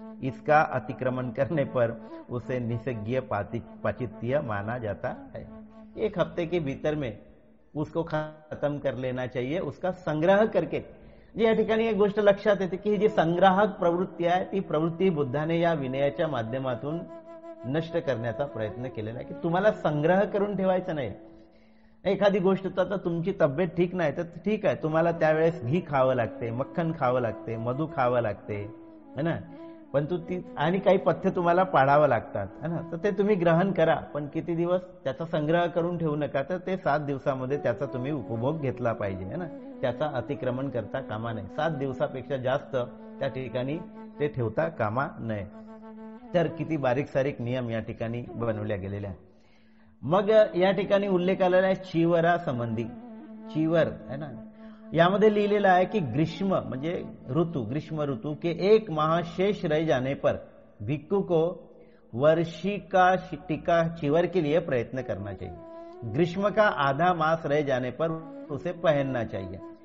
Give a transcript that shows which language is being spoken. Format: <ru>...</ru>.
<hi>इसका अतिक्रमण करने पर उसे निसर्गीय पाचित्य माना जाता है। 1 हफ्ते के भीतर में उसको खत्म कर लेना चाहिए, उसका संग्रह करके।</hi> <mr>या ठिकाणी एक गोष्ट लक्षात येते की ही जी संग्राहक प्रवृत्ती आहे ती प्रवृत्ती बुद्धाने या विनयाच्या माध्यमातून नष्ट करण्याचा प्रयत्न केलेला आहे की तुम्हाला संग्रह करून ठेवायचं नाही। एखादी गोष्ट तर तुमची तब्येत ठीक नाही तर ठीक आहे, तुम्हाला त्यावेळेस घी खावं लागते, मक्खन खावं लागते, मधु खावं लागते है ना, पण ती आणि काही पथ्य तुम्हाला पाळावं लागतात है ना, तर ते तुम्ही ग्रहण करा, पण किती दिवस त्याचा संग्रह करून ठेवू नका। तर ते 7 दिवसामध्ये त्याचा तुम्ही उपभोग घेतला पाहिजे है ना, त्याचा अतिक्रमण करता कामा नये। 7 दिवसापेक्षा जास्त त्या ठिकाणी ते ठेवता कामा नये। तर किती बारीक सारीक नियम या ठिकाणी बनवल्या गेलेले आहेत। मग या ठिकाणी उल्लेख आलेला आहे चीवरा संबंधी।</mr> <hi>चीवर है ना,</hi> <mr>यामध्ये लिहिलेलं आहे की ग्रीष्म म्हणजे ऋतु,</mr> <hi>ग्रीष्म ऋतु के 1 माह शेष रह जाने पर भिक्खु को वर्षी का टीका चीवर के लिए प्रयत्न करना चाहिए। ग्रीष्म का आधा मास रह जाने पर उसे पहनना चाहिए।</hi>